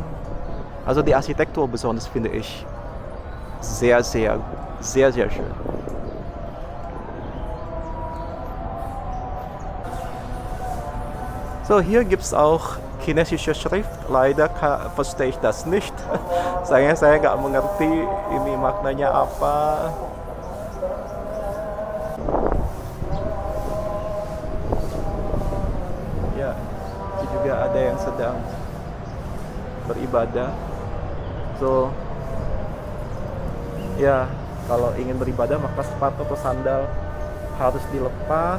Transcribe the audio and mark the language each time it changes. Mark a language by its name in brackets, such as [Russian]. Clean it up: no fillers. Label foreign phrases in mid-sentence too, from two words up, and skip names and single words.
[German] Also die Architektur besonders finde ich sehr, sehr, sehr, sehr schön. So, hier gibt es auch chinesische Schrift. Leider verstehe ich das nicht. [Indonesian] Saya nggak mengerti ini maknanya apa. Ya, ini juga ada yang sedang beribadah. So, ya, kalau ingin beribadah maka sepatu atau sandal harus dilepas.